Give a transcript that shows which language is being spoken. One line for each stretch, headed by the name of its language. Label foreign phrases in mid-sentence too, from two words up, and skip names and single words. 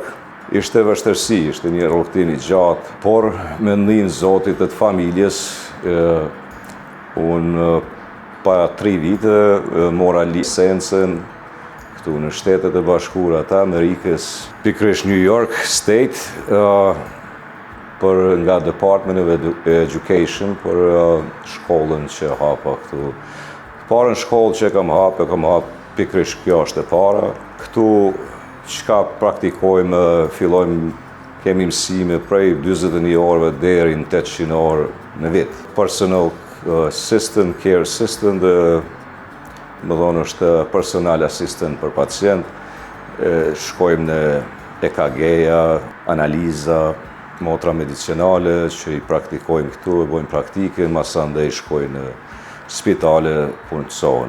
Albanian: Ishte vështirësi, ishte një rrugtim I gjatë, por me ndihmën e Zotit të familjes, unë pa 3 vite mora licencën këtu në Shtetet e Bashkuara të Amerikës, pikërisht New York State, për nga Department of Education për shkollën që hapa këtu. Parën shkollë që kam hap pikërisht kjo është e para. Këtu çka praktikojmë, fillojmë kemi mësime prej 41 orëve deri në 800 orë në vit.
English: Personal assistant, care assistant,
Albanian: më thonë është
English: personal assistant
Albanian: për pacient. Shkojmë në EKG-ja, analiza, motra medicinale që I praktikojmë këtu, e bojmë praktikën, masandej shkojmë në spitale punësohen.